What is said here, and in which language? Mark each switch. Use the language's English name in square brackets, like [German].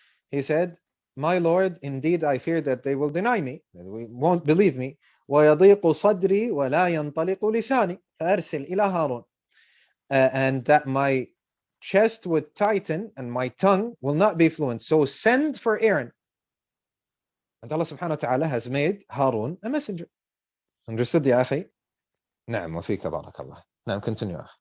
[English] He said, my Lord, indeed I fear that they will deny me, that they won't believe me. [Arabic] ويضيق صدري ولا ينطلق لساني فأرسل إلى هارون. [English] And that my chest would tighten and my tongue will not be fluent. So send for Aaron. And Allah subhanahu wa ta'ala has made Harun a messenger. Understood, ya akhi? [Arabic] Na'am, wa fika barakallah. [English] Now continue.